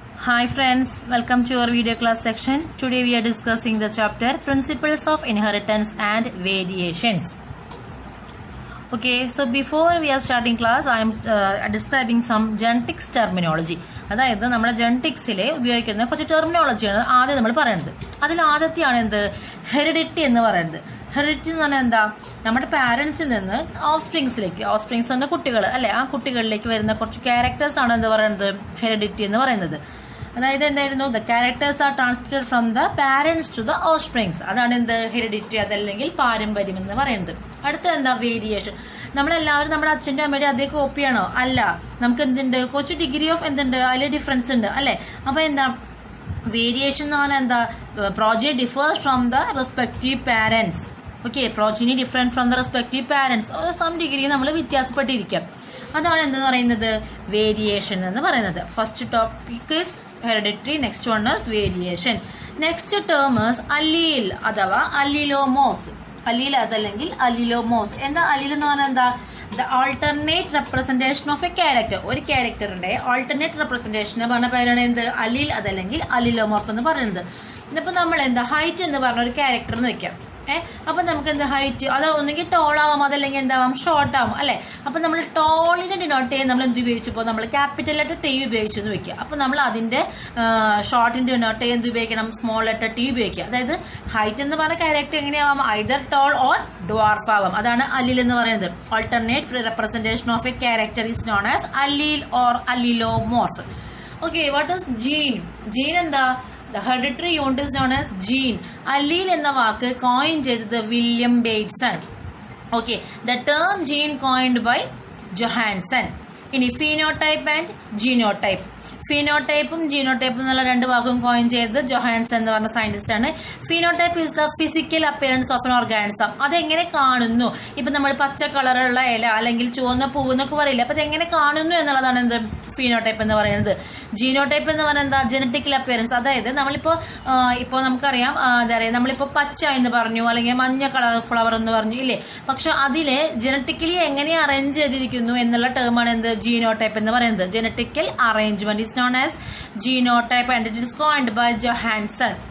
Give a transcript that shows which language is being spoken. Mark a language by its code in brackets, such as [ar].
[en] Hi friends, welcome to our video class section. Today we are discussing the chapter Principles of Inheritance and Variations. Okay, so before we are starting class, I am describing some genetics terminology. [ml] അതായത് നമ്മുടെ ജെനറ്റിക്സിലെ ഉപയോഗിക്കുന്ന കുറച്ച് ടെർമിനോളജിയാണ് ആദ്യം നമ്മൾ പറയുന്നത്. അതിൽ ആദ്യത്തെയാണ് എന്ത് heredity എന്ന് പറയുന്നത്. ഹെറിഡിറ്റി എന്ന് പറഞ്ഞാൽ എന്താ, നമ്മുടെ പാരന്റ്സിൽ നിന്ന് ഓഫ്സ്പ്രിങ്സ് എന്ന കുട്ടികൾ അല്ലെ, ആ കുട്ടികളിലേക്ക് വരുന്ന കുറച്ച് ക്യാരക്ടേഴ്സ് ആണ് എന്ത് പറയുന്നത് ഹെറിഡിറ്റി എന്ന് പറയുന്നത്. അതായത് എന്തായിരുന്നു, [en] The characters are transmitted from the parents to the offsprings. [ml] അതാണ് എന്ത് ഹെറിഡിറ്റി, അതല്ലെങ്കിൽ പാരമ്പര്യം എന്ന് പറയുന്നത്. അടുത്ത എന്താ വേരിയേഷൻ. നമ്മളെല്ലാവരും നമ്മുടെ അച്ഛൻ്റെ അമ്മയുടെ അതേ കോപ്പിയാണോ? അല്ല, നമുക്ക് എന്തുണ്ട്, കുറച്ച് ഡിഗ്രി ഓഫ് എന്തുണ്ട്, അതിൽ ഡിഫറൻസ് ഉണ്ട് അല്ലെ. അപ്പൊ എന്താ വേരിയേഷൻ എന്ന് പറഞ്ഞാൽ എന്താ, [en] Progeny differs from the respective parents. Okay, progeny different from the respective parents. Some degree [ml] നമ്മൾ വ്യത്യാസപ്പെട്ടിരിക്കാം. അതാണ് എന്തെന്ന് പറയുന്നത് വേരിയേഷൻ എന്ന് പറയുന്നത്. [en] First topic is hereditary, next one is variation. Next term is allele അഥവാ allelomorphs. [ml] allele അതല്ലെങ്കിൽ allelomorphs. എന്താ allele എന്ന് പറഞ്ഞാൽ എന്താ, [en] the alternate representation of a character. [ml] ഒരു ക്യാരക്ടറിന്റെ alternate representation പറഞ്ഞ പേരാണ് എന്ത് allele അതല്ലെങ്കിൽ allelomorph എന്ന് പറയുന്നത്. ഇന്നിപ്പോ നമ്മൾ എന്താ ഹൈറ്റ് എന്ന് പറഞ്ഞ ഒരു ക്യാരക്ടർ എന്ന് വെക്കാം. അപ്പൊ നമുക്ക് എന്താ ഹൈറ്റ്, അത് ഒന്നെങ്കിൽ ടോൾ ആവാം, അതല്ലെങ്കിൽ എന്താവാം ഷോർട്ട് ആവും അല്ലെ. അപ്പൊ നമ്മൾ ടോളിനെ ഡിനോട്ട് ചെയ്യാൻ നമ്മൾ എന്ത് ഉപയോഗിച്ചപ്പോ, നമ്മൾ ക്യാപിറ്റൽ ലെറ്റർ ടി ഉപയോഗിച്ചു എന്ന് വെക്കുക. അപ്പൊ നമ്മൾ അതിന്റെ ഷോർട്ടിന് ഡിനോട്ട് ചെയ്യാൻ എന്ത് ഉപയോഗിക്കണം, സ്മോൾ ലെറ്റർ ടി ഉപയോഗിക്കുക. അതായത് ഹൈറ്റ് എന്ന് പറഞ്ഞ character എങ്ങനെയാവാം, [en] either tall or dwarf [ml] ആവാം. അതാണ് allele എന്ന് പറയുന്നത്. [en] Alternate representation of a character is known as allele or allelomorph. Okay, what is gene? [ml] Gene എന്താ, [en] the hereditary unit is known as gene. [ml] allele എന്ന വാക്ക് coin ചെയ്തത് William Bateson. [en] Okay, the term gene coined by Johannsen. ഇനി phenotype and genotype. [ml] ഫീനോടൈപ്പും ജീനോടൈപ്പും എന്നുള്ള രണ്ട് വാക്കും coin ചെയ്തത് Johannsen എന്ന് പറഞ്ഞ സയന്റിസ്റ്റ് ആണ്. [en] Phenotype is the physical appearance of an organism. [ml] അതെങ്ങനെ കാണുന്നു, ഇപ്പൊ നമ്മൾ പച്ച കളറുള്ള ഇല അല്ലെങ്കിൽ ചുവന്ന പൂവ് എന്നൊക്കെ പറയില്ല, അപ്പൊ അതെങ്ങനെ കാണുന്നു എന്നുള്ളതാണ് എന്ത് ഫീനോടൈപ്പ് എന്ന് പറയുന്നത്. ജീനോടൈപ്പ് എന്ന് പറഞ്ഞാൽ എന്താ, ജനറ്റിക്കൽ അപ്പിയറൻസ്. അതായത് നമ്മളിപ്പോ നമുക്കറിയാം, എന്താ പറയാ, നമ്മളിപ്പോ പച്ച എന്ന് പറഞ്ഞു അല്ലെങ്കിൽ മഞ്ഞ കളർ ഫ്ലവർ എന്ന് പറഞ്ഞു ഇല്ലേ, പക്ഷെ അതില് ജനറ്റിക്കലി എങ്ങനെ അറേഞ്ച് ചെയ്തിരിക്കുന്നു എന്നുള്ള ടേമാണ് എന്ത് ജീനോടൈപ്പ് എന്ന് പറയുന്നത്. [en] Genetical arrangement is known as genotype and it is coined by Johansson.